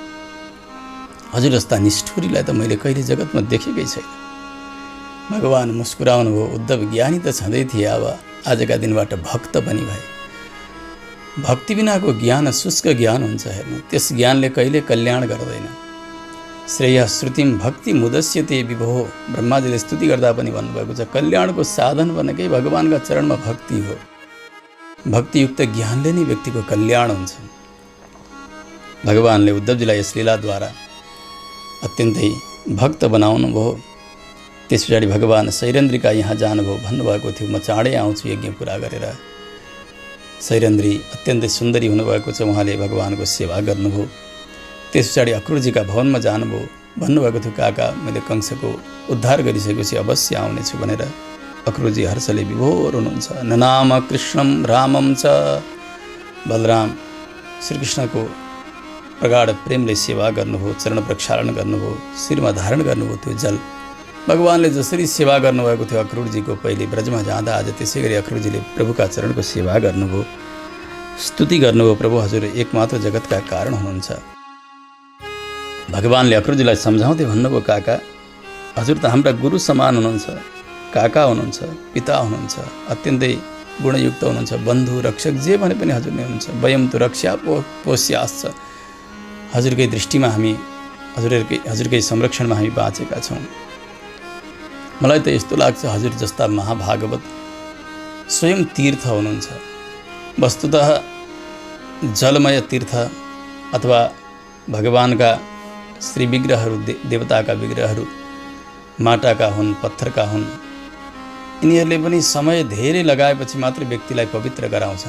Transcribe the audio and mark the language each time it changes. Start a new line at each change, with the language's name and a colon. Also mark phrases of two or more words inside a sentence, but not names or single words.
Nepali: हजुर जस्ता निष्ठुरीलाई त मैले कहिले जगतमा देखेकै छैन। भगवान मुस्कुराउनु भयो। उद्धव ज्ञानी त छँदै थिए, अब आजका दिनबाट भक्त पनि भए। भक्ति बिनाको ज्ञान शुष्क ज्ञान हुन्छ। हेर्नु, त्यस ज्ञानले कहिले कल्याण गर्दैन।
Sanskrit: श्रेय श्रुतिम भक्ति मुदस्यते विभो,
Nepali: ब्रह्माजीले स्तुति गर्दा पनि भन्नुभएको छ, कल्याणको साधन भनेकै भगवानका चरणमा भक्ति हो। भक्तियुक्त ज्ञानले नै व्यक्तिको कल्याण हुन्छ। भगवानले उद्धवजीलाई यस लीलाद्वारा अत्यन्तै भक्त बनाउनु भयो। त्यस पछाडि भगवान सैरन्द्रीका यहाँ जानुभयो। भन्नुभएको थियो, म चाँडै आउँछु यज्ञ पुरा गरेर। सैरन्द्री अत्यन्तै सुन्दरी हुनुभएको छ, उहाँले भगवानको सेवा गर्नुभयो। त्यस पछाडि अक्रूरजीका भवनमा जानुभयो। भन्नुभएको थियो, काका, मैले कंसको उद्धार गरिसकेपछि अवश्य आउनेछु भनेर। अक्रूरजी हर्षले विभोर हुनुहुन्छ।
Sanskrit: ननाम कृष्णम रामम च,
Nepali: बलराम श्रीकृष्णको प्रगाढ प्रेमले सेवा गर्नुभयो, चरण प्रक्षालन गर्नुभयो, शिरमा धारण गर्नुभयो त्यो जल। भगवानले जसरी सेवा गर्नुभएको थियो अक्रूरजीको पहिले ब्रजमा जाँदा, आज त्यसै गरी अक्रूरजीले प्रभुका चरणको सेवा गर्नुभयो, स्तुति गर्नुभयो। प्रभु हजुर एकमात्र जगतका कारण हुनुहुन्छ। भगवानले अक्रूरजीलाई सम्झाउँदै भन्नुभयो, काका, हजुर त हाम्रा गुरु समान हुनुहुन्छ, काका हुनुहुन्छ, पिता हुनुहुन्छ, अत्यन्तै गुणयुक्त हुनुहुन्छ, बन्धु रक्षक जे भने पनि हजुर नै हुनुहुन्छ।
Sanskrit: वयम तु रक्षा पोष्याश्च,
Nepali: हजुरकै दृष्टिमा हामी, हजुरकै संरक्षणमा हामी बाँचेका छौँ। मलाई त यस्तो लाग्छ, हजुर जस्ता महाभागवत स्वयं तीर्थ हुनुहुन्छ। वस्तुतः जलमय तीर्थ अथवा भगवानका श्री विग्रहहरू, देवताका विग्रहहरू माटाका हुन्, पत्थरका हुन्, यिनीहरूले पनि समय धेरै लगाएपछि मात्र व्यक्तिलाई पवित्र गराउँछन्।